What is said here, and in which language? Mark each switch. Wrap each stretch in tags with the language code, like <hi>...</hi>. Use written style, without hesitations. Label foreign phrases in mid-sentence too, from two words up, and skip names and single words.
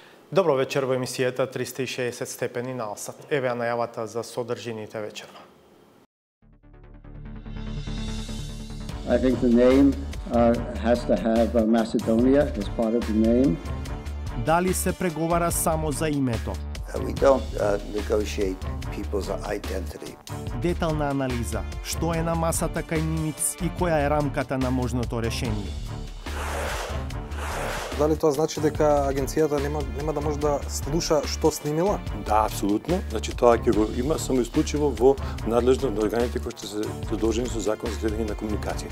<mk>Добро вечер во емисијата 360 степени на Алсат. Еве ја најавата за содржините вечерва.</mk> <en>I think the name has to have Macedonia as part of the name.</en> <mk>Дали се преговара само за името?</mk> <en>We don't negotiate people's identity.</en> <mk>Детална анализа. Што е на масата кај Нимиц и која е рамката на можното решение? Дали тоа значи дека агенцијата нема да може да слуша што снимила? Да, апсолутно. Значи тоа ќе го има само исклучиво во надлежност на органите кои што се задолжени со закон за следење на комуникациите.</mk>